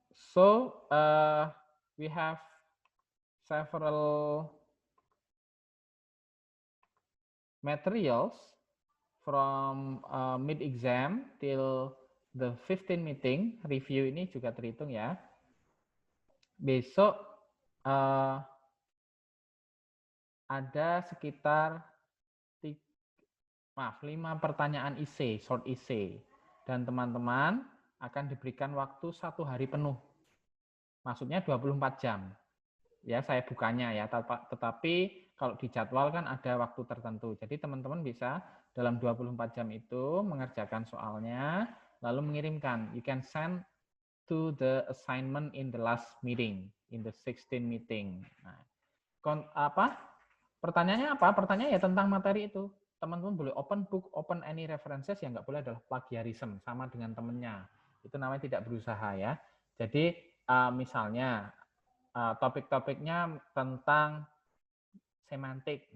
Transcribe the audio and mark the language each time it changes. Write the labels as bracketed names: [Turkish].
[English] So, we have several materials from mid-exam till the 15 meeting. [Indonesian] Review ini juga terhitung ya. Besok ada sekitar 5 pertanyaan IC, short IC. Dan teman-teman akan diberikan waktu 1 hari penuh. Maksudnya 24 jam. Ya, saya bukannya ya, tetapi kalau di jadwal kan ada waktu tertentu. Jadi teman-teman bisa dalam 24 jam itu mengerjakan soalnya, lalu mengirimkan. [English] You can send to the assignment in the last meeting, in the 16 meeting. [Indonesian] Nah, pertanyaannya apa? Pertanyaannya ya tentang materi itu. Teman-teman boleh [English] open book, open any references, [Indonesian] yang nggak boleh adalah plagiarism, sama dengan temennya. Itu namanya tidak berusaha ya. Jadi misalnya topik-topiknya tentang semantik.